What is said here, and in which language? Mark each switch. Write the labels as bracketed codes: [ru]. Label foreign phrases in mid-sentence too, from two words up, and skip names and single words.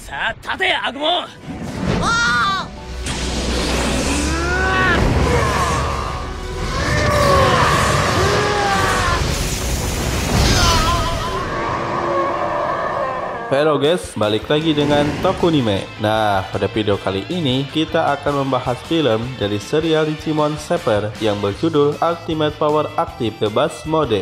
[ja] 立てアグモン。 [id] Halo guys, balik lagi dengan Tokunime. Nah, pada video kali ini kita akan membahas film dari serial Digimon Super yang berjudul Ultimate Power Active The Bus Mode.